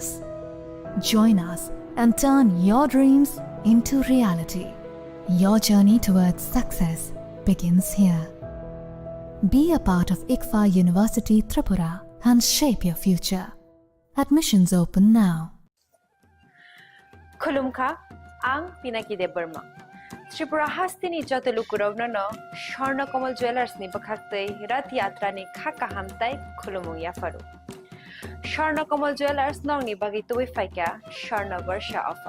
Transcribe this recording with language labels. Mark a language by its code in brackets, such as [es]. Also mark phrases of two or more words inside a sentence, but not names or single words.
[en] Join us and turn your dreams into reality. Your journey towards success begins here. Be a part of ICFA University Tripura and shape your future. Admissions open now. [trp] Khulumkha, ang Pinaki de Burma. Tripura hastini jotelu kurogno no Sharna Kamal Jewelers ni bakhaktei Rath Yatra ni khakahamtai khulumung yafaru. Sharna Kamal Jewelers nong ni bagi tuwi faika Sharna Varsha offer.